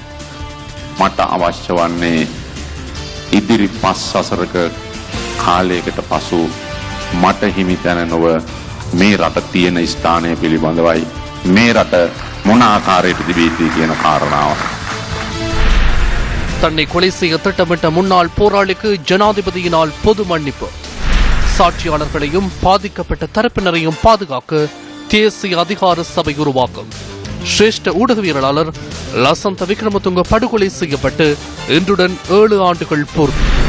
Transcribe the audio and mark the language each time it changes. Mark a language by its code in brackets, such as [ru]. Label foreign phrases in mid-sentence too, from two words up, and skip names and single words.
[si] මට අවශ්‍ය වන්නේ ඉදිරි 5 සසරක කාලයකට පසු මට හිමි තැන නොව මේ රට තියෙන ස්ථානය පිළිබඳවයි මේ රට මොන ආකාරයට තිබීති කියන කාරණාව. [ta] தன்னை கொலை செய்ய திட்டமிட்ட முன்னாள் போராளிக்கு ஜனாதிபதியினால் பொது மன்னிப்பு. சாட்சியாளர்களையும் பாதிக்கப்பட்ட தரப்பினரையும் பாதுகாக்க தேசிய அதிகார சபை உருவாக்கம். சிரேஷ்ட ஊடகவியலாளர் லசந்த விக்ரமதுங்க படுகொலை செய்யப்பட்டு இன்றுடன் 7 ஆண்டுகள் பூர்த்தி.